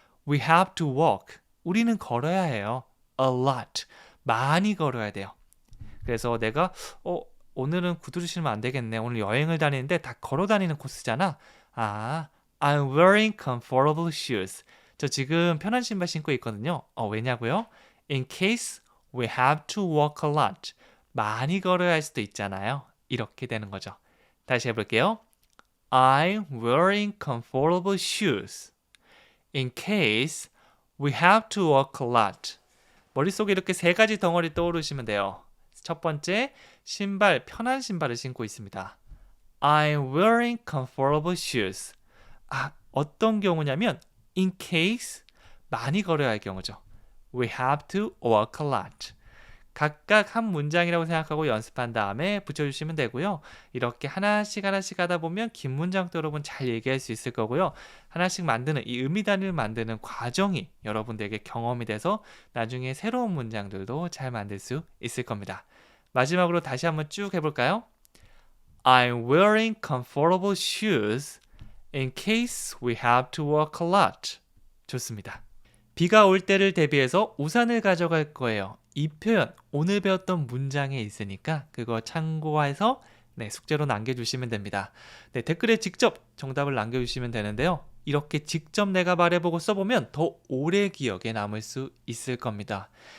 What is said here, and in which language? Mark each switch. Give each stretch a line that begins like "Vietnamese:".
English: We have to walk.
Korean: 우리는 걸어야 해요.
English: A lot.
Korean: 많이 걸어야 돼요. 그래서 내가 오늘은 구두를 신으면 안 되겠네. 오늘 여행을 다니는데 다 걸어 다니는 코스잖아.
English: I'm wearing comfortable shoes.
Korean: 저 지금 편한 신발 신고 있거든요. 왜냐고요?
English: In case we have to walk a lot.
Korean: 많이 걸어야 할 수도 있잖아요. 이렇게 되는 거죠. 다시 해볼게요.
English: I'm wearing comfortable shoes. In case we have to walk a lot.
Korean: 머릿속에 이렇게 세 가지 덩어리 떠오르시면 돼요. 첫 번째, 신발, 편한 신발을 신고 있습니다.
English: I'm wearing comfortable shoes.
Korean: 어떤 경우냐면 in case 많이 걸어야 할 경우죠.
English: We have to walk a lot.
Korean: 각각 한 문장이라고 생각하고 연습한 다음에 붙여주시면 되고요. 이렇게 하나씩 하다 보면 긴 문장도 여러분 잘 얘기할 수 있을 거고요. 하나씩 만드는 이 의미 단위를 만드는 과정이 여러분들에게 경험이 돼서 나중에 새로운 문장들도 잘 만들 수 있을 겁니다. 마지막으로 다시 한번 쭉 해볼까요?
English: I'm wearing comfortable shoes in case we have to walk a lot.
Korean: 좋습니다. 비가 올 때를 대비해서 우산을 가져갈 거예요. 이 표현 오늘 배웠던 문장에 있으니까 그거 참고해서 숙제로 남겨주시면 됩니다. 댓글에 직접 정답을 남겨주시면 되는데요. 이렇게 직접 내가 말해보고 써보면 더 오래 기억에 남을 수 있을 겁니다.